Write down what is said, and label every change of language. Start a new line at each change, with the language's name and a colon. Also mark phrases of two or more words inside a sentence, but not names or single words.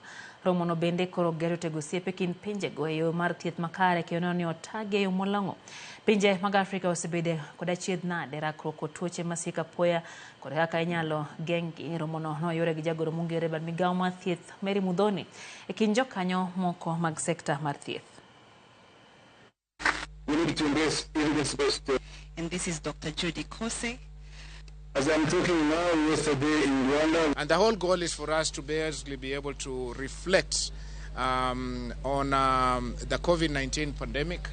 Luo (Kenya and Tanzania): Romono bende koro geto tego osiepe kind pinjego e yo mar thieth makare kendo ni otage e yo molong'o. Pinje mag Afrika osebede kod achiedh nade rakruok kod tuoche masika apoya kod kaka inyalo geng'gi. Romono noyore gi jagoro mong'ere bad migawo mar thieth Mary Mudhoni e kind jokanyo moko mag sekta mar thieth.
English: We need to embrace evidence-based. And this is Dr. Judy Kose. As I'm talking now, yesterday in Rwanda. And the whole goal is for us to basically be able to reflect on the COVID-19 pandemic.